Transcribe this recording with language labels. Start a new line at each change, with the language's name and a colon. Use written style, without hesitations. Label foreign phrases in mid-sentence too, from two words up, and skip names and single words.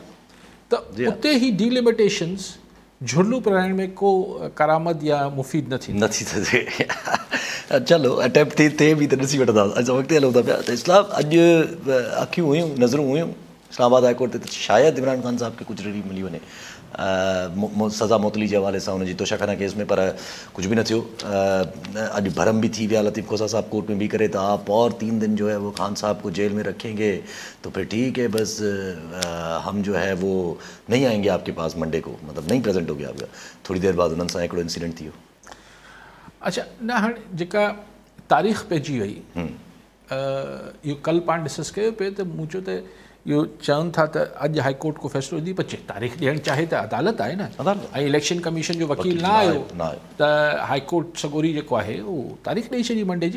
Sindhi: त उते ही डीलिमिटेशन्स झुर्लू पाइण में को करामत या मुफ़ीद नथी थिए। चलो अटैम्प्ट थिए बि त ॾिसी वठंदा। असां वक़्तु हलूं था पिया त इस्लाम अॼु अखियूं हुयूं, नज़रूं हुयूं इस्लामाबाद हाई कोर्ट ते, त शायदि इमरान ख़ान साहब खे कुझु रिलीफ मिली वञे सज़ा मुतली जे हवाले सां हुनजी तोशाखाना केस में, पर कुछ भी न थियो। अॼु भरम भी थी विया,
Urdu: لطیف کھوسہ صاحب کورٹ میں بھی کرے تو آپ اور 3 دن جو ہے وہ خان صاحب کو جیل میں رکھیں گے تو پھر ٹھیک ہے، بس ہم جو ہے وہ نہیں آئیں گے آپ کے پاس منڈے کو، مطلب نہیں پریزنٹ ہو گیا آپ کا.
Sindhi: थोड़ी देर बाद उन्हनि सां हिकिड़ो इंसिडेंट थियो। अच्छा, न हाणे जेका तारीख़ पइजी वई, इहो कल्ह पाण डिस्कस कयो पिए त मूं चयो त इहो चवनि था त अॼु हाई कोर्ट को फ़ैसिलो ॾी, पर तारीख़ ॾियणु चाहे त अदालत आहे न, ऐं इलेक्शन कमीशन जो वकील न आयो त हाई कोर्ट सगोरी जेको आहे उहो तारीख़ ॾेई छॾी मंडे जी।